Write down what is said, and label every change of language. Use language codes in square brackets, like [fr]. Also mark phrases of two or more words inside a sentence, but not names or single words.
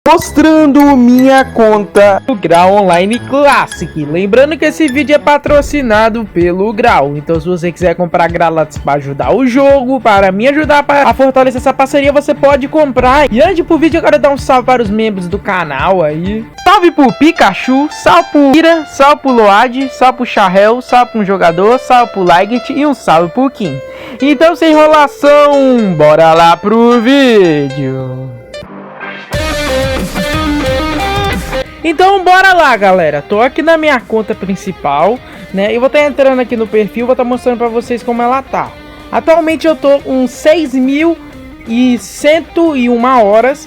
[pt] Mostrando minha conta do Grau Online Classic. Lembrando que esse vídeo é patrocinado pelo Grau. Então se você quiser comprar Gralatos para ajudar o jogo, para me ajudar a fortalecer essa parceria, você pode comprar. E antes pro vídeo eu quero dar um salve para os membros do canal aí. Salve pro Pikachu, salve pro Ira, salve pro Load, salve pro Charrel, salve pro um jogador, salve pro Liget e um salve pro Kim. Então sem enrolação, bora lá pro vídeo. Então bora lá, galera. Tô aqui na minha conta principal, né? Eu vou estar entrando aqui no perfil, vou estar mostrando pra vocês como ela tá. Atualmente eu tô com 6.101 horas.